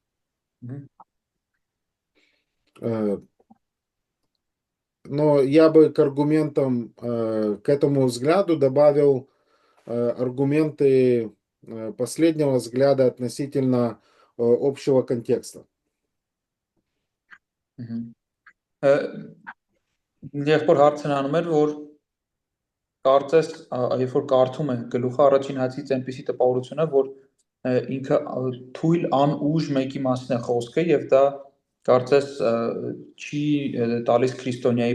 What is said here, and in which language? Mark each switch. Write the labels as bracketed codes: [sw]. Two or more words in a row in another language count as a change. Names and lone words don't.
[ru] Но я бы к аргументам, к этому взгляду добавил аргументы последнего взгляда относительно общего контекста. [hy] Երբ որ հարցն անում էր, որ կարծես, երբ որ կարդում է գլուխը առաջին հացից այնպիսի տպավորությունը, որ ինքը թույլ անուժ մեկի մասին է խոսքը եւ դա կարծես չի տալիս քրիստոնյայի